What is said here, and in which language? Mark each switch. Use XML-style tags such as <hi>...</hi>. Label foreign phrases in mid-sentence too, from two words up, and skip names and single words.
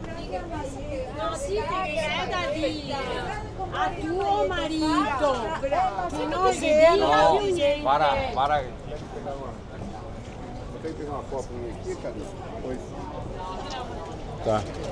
<it>No, sì, perché c'è da dire a tuo marito che non si dica più niente.</it> <pt>Para. Tem que pegar uma foto minha aqui, cara? Oi. Tá.</pt>